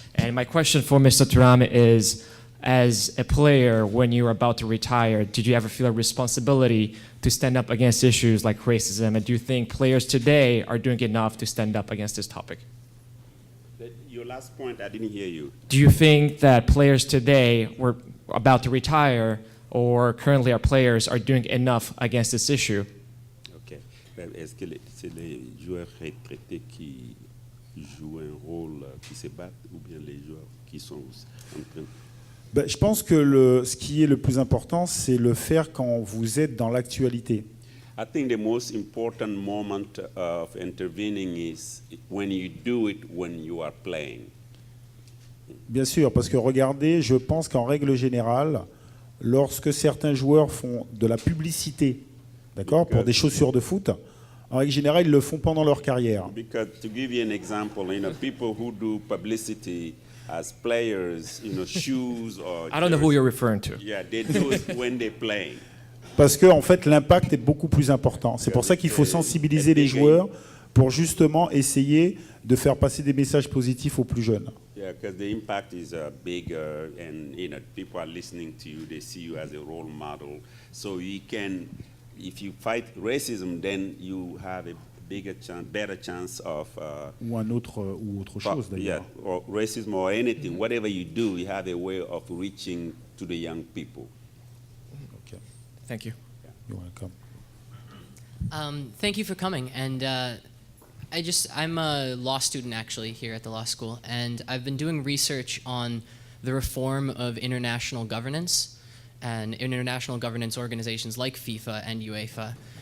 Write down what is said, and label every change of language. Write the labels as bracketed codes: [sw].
[en] And my question for Mr. Thuram is, as a player, when you were about to retire, did you ever feel a responsibility to stand up against issues like racism? And do you think players today are doing enough to stand up against this topic? Your last point, I didn't hear you. Do you think that players today, were about to retire, or currently our players are doing enough against this issue? OK. [fr] Est-ce que c'est les joueurs retraités qui jouent un rôle, qui se battent, ou bien les joueurs qui sont en train de... Je pense que ce qui est le plus important, c'est le faire quand vous êtes dans l'actualité. [en] I think the most important moment of intervening is when you do it when you are playing. [fr] Bien sûr, parce que regardez, je pense qu'en règle générale, lorsque certains joueurs font de la publicité, d'accord, pour des chaussures de foot, en règle générale, ils le font pendant leur carrière. [en] Because to give you an example, people who do publicity as players, shoes or... I don't know who you're referring to. Yeah, they do it when they're playing. [fr] Parce que en fait, l'impact est beaucoup plus important. C'est pour ça qu'il faut sensibiliser les joueurs pour justement essayer de faire passer des messages positifs aux plus jeunes. [en] Yeah, because the impact is bigger, and people are listening to you. They see you as a role model. So you can, if you fight racism, then you have a bigger chance, better chance of. [fr] Ou autre chose d'ailleurs. [en] Yeah, or racism or anything. Whatever you do, you have a way of reaching to the young people. Okay. Thank you. You're welcome. Thank you for coming. And I'm a law student actually here at the law school, and I've been doing research on the reform of international governance and international governance organizations like FIFA and UEFA.